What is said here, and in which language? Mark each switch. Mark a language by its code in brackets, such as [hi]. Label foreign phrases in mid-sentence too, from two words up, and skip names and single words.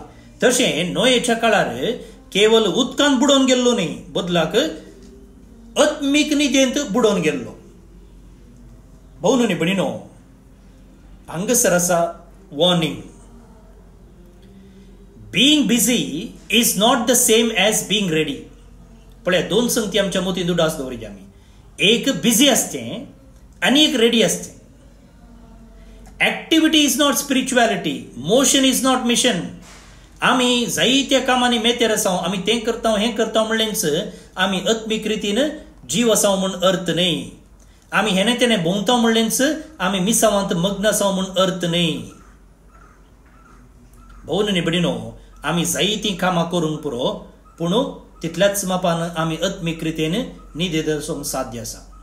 [kok] तशें नोयेच्या काळार केवल उदकांत बुडोवन गेल्लो न्ही, बदलाक आत्मीक न्हिदेंत बुडोवन गेल्लो. भोवन न्ही बडिनो, हांगासर आसा वॉर्निंग. [en] being busy is not the same as being ready. [kok] पळय, दोन संगती आमच्या मोतीन उडास दवरची आमी. एक बिझी आसचें आनी एक रेडी आसचें. [en] activity is not spirituality, motion is not mission. [kok] आमी जायत्या कामांनी मेतेर आसा, आमी तें करता हें करता म्हणलेंच आमी आत्मीक रितीन जीव आसा म्हूण अर्थ न्ही. आमी हेने तेने भोंवता म्हणलेंच आमी मिसावांत मग्न आसा म्हूण अर्थ न्ही. भोवन न्ही बडिनो, आमी जायतीं कामां करूंक पुरो, पूण तितल्याच मापान आमी आत्मीक रितीन न्हिदेंत आसूंक साध्य आसा.